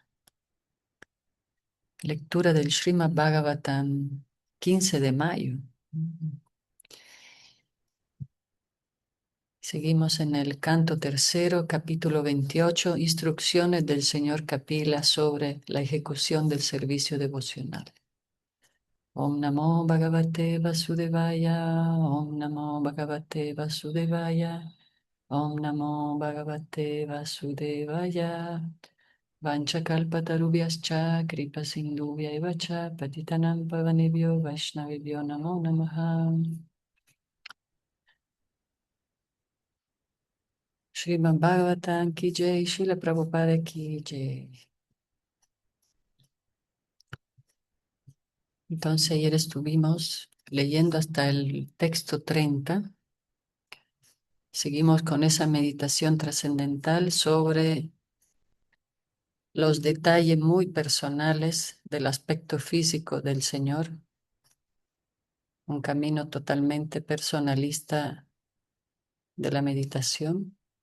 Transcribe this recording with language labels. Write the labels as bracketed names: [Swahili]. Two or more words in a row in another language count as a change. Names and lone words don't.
[Spanish] Lectura del Srimad Bhagavatam, 15 de mayo. Seguimos en el canto tercero, capítulo 28, instrucciones del señor Kapila sobre la ejecución del servicio devocional. [Sanskrit] Om Namo Bhagavate Vasudevaya, Om Namo Bhagavate Vasudevaya, Om Namo Bhagavate Vasudevaya. Vanchakalpatarubhyascha kripa sindhubhya cha patitanam pavanebhyo vaishnavibhyo namo namaha. [Hindi] Srimad Bhagavatam ki jai, Srila Prabhupada ki jai. [Spanish] Entonces ayer estuvimos leyendo hasta el texto 30. Seguimos con esa meditación trascendental sobre los detalles muy personales del aspecto físico del Señor, un camino totalmente personalista de la meditación.